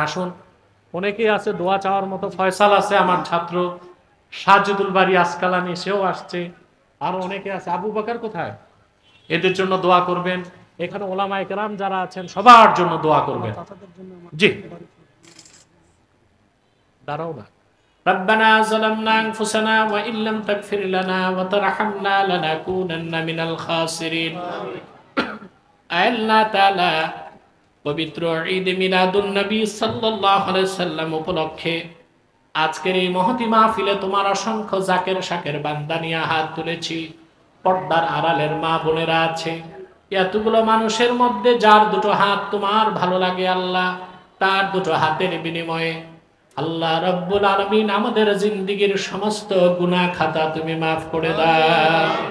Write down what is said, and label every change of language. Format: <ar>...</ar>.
<bn>আসুন, অনেকেই আছে দোয়া চাওয়ার মতো। ফয়সাল আছে আমার ছাত্র, সাজিদুল বাড়ি আসকালানি, সেও আসছে। আরো অনেকে আছে। আবু বকর কোথায়? এদের জন্য দোয়া করবেন। এখানে ওলামায়ে কেরাম যারা আছেন সবার জন্য দোয়া করবেন। চাচাদের জন্য আমার জি, দাঁড়াও না।</bn> <ar>ربنا ظلمنا أنفسنا وإن لم تغفر لنا وترحمنا لنكونن من الخاسرين।</ar> <bn>আল্লাহ তাআলা পবিত্র ঈদ মিলাদুন নবী সাল্লাল্লাহু আলাইহি সাল্লাম উপলক্ষে আজকের এই মহতি মাহফিলে তোমার অসংখ্য জাকের শাকের বান্দা নিয়ে হাত তুলেছি। পর্দার আড়ালের মা বোনেরা আছে, এতগুলো মানুষের মধ্যে যার দুটো হাত তোমার ভালো লাগে আল্লাহ, তার দুটো হাতের বিনিময়ে আল্লাহ রাব্বুল আলামিন আমাদের জিন্দেগীর সমস্ত গুনাহ খাতা তুমি মাফ করে দাও।</bn>